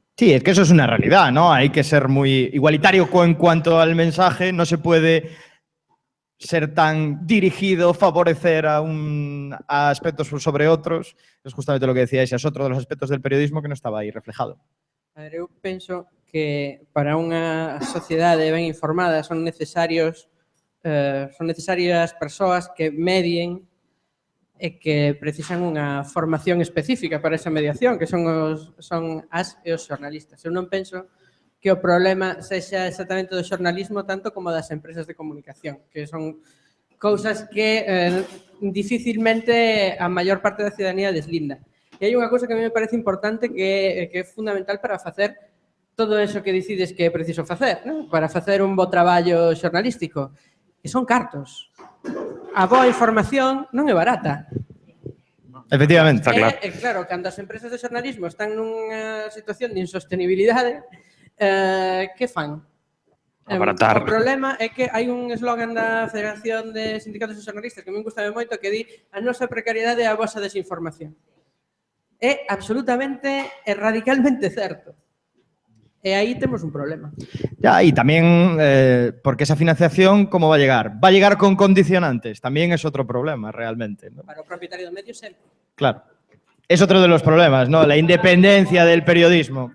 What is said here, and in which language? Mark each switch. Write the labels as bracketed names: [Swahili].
[Spanish] Sí, es que eso es una realidad, ¿no? Hay que ser muy igualitario en cuanto al mensaje, no se puede ser tan dirigido, favorecer a aspectos sobre otros. Es justamente lo que decíais, es otro de los aspectos del periodismo que no estaba aí reflejado. [Galician] A ver, eu penso que para unha sociedade ben informada son necesarias persoas que medien e que precisan unha formación específica para esa mediación, que son as e os xornalistas. Eu non penso que o problema sexa exactamente do xornalismo tanto como das empresas de comunicación, que son cousas que dificilmente a maior parte da ciudadanía deslinda. E hai unha cousa que a mí me parece importante que é fundamental para facer todo eso que decides que é preciso facer, non? Para facer un bo traballo xornalístico, que son cartos. A boa información non é barata. Efectivamente, está claro. Claro, cando as empresas de xornalismo están nunha situación de insostenibilidade, que fan? Abaratar. O problema é que hai un eslogan da Federación de Sindicatos de Xornalistas que me gusta moito que di a nosa precariedade é a vosa desinformación. É absolutamente e radicalmente certo. E aí temos un problema. [Spanish] Ya, y también, porque esa financiación, ¿cómo va a llegar? ¿Va a llegar con condicionantes? También es otro problema, realmente, ¿no? [Galician] Para o propietario do medio sempre. Claro. [Spanish] Es otro de los problemas, ¿no? La independencia del periodismo.